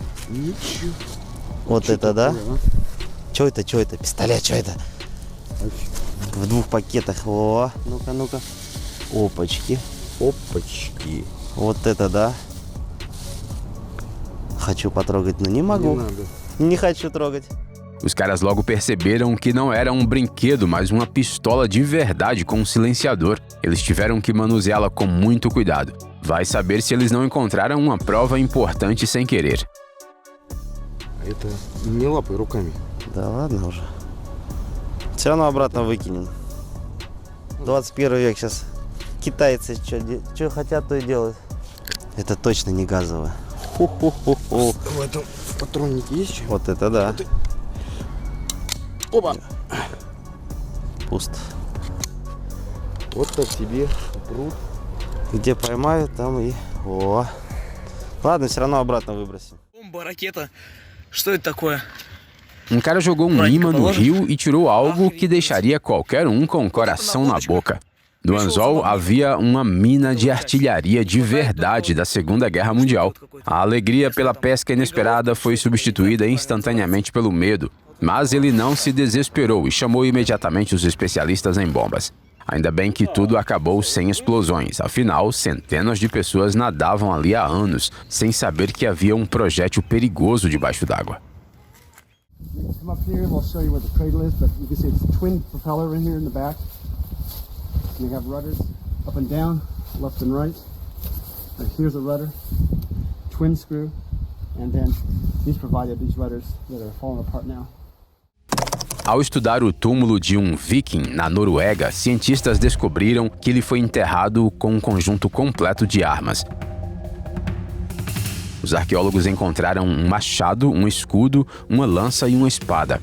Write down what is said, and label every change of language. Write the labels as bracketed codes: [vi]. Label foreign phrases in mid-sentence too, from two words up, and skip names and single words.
[ru] Вот это да? Чё это? Пистолет, чё это? В 2 пакетах. О, ну-ка. Опачки. Вот это да. Хочу потрогать, но не могу. Не хочу трогать. [pt] Os caras logo perceberam que não era um brinquedo, mas uma pistola de verdade com um silenciador. Eles tiveram que manuseá-la com muito cuidado. Vai saber se eles não encontraram uma prova importante sem querer. [ru] Это не лапай руками. Да ладно уже. Все равно обратно выкинем. 21 век сейчас. Китайцы что хотят, то и делают. Это точно не газовое. Ху-ху-ху-ху. В этом патроннике есть что? Вот это да. Опа! Пусто. Вот так тебе пруд. Где поймаю, там и... О. Ладно, все равно обратно выбросим. Бомба, ракета. Что это такое? [pt] Um cara jogou um imã no rio e tirou algo que deixaria qualquer um com o coração na boca. No anzol havia uma mina de artilharia de verdade da Segunda Guerra Mundial. A alegria pela pesca inesperada foi substituída instantaneamente pelo medo, mas ele não se desesperou e chamou imediatamente os especialistas em bombas. Ainda bem que tudo acabou sem explosões, afinal, centenas de pessoas nadavam ali há anos, sem saber que havia um projétil perigoso debaixo d'água. [en] Come up here, we'll show you where the cradle is, but you can see it's a twin propeller in here in the back. And they have rudders up and down, left and right. And here's a rudder, twin screw, and then these provided these rudders that are falling apart now. [pt] Ao estudar o túmulo de um viking na Noruega, cientistas descobriram que ele foi enterrado com um conjunto completo de armas. Os arqueólogos encontraram um machado, um escudo, uma lança e uma espada.